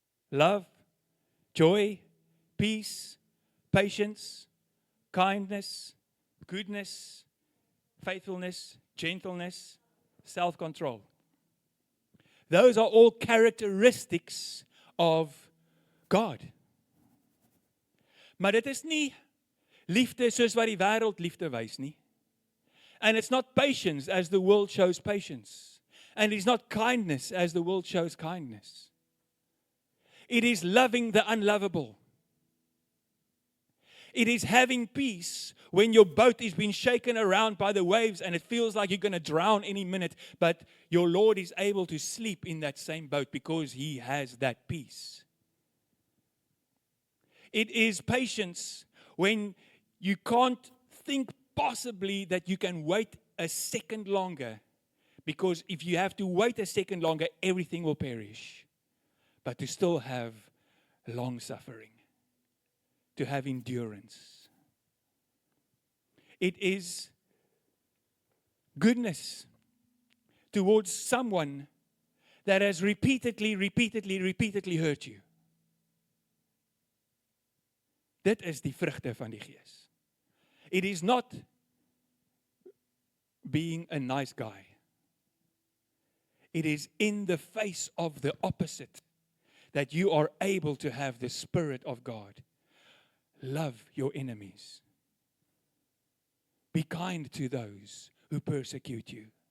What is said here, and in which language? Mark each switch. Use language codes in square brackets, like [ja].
[en] Love, joy, peace, patience, kindness, goodness, faithfulness, gentleness, self-control. Those are all characteristics of God. [af] Maar dit is nie liefde soos wat die wêreld liefde wys nie. [en] And it's not patience as the world shows patience. And it's not kindness as the world shows kindness. It is loving the unlovable. It is having peace when your boat is being shaken around by the waves and it feels like you're going to drown any minute, but your Lord is able to sleep in that same boat because he has that peace. It is patience when you can't think possibly that you can wait a second longer, because if you have to wait a second longer, everything will perish. But to still have long suffering, to have endurance. It is goodness towards someone that has repeatedly hurt you. [af] Dit is die vrugte van die Gees. [en] It is not being a nice guy. It is in the face of the opposite that you are able to have the Spirit of God. Love your enemies. Be kind to those who persecute you.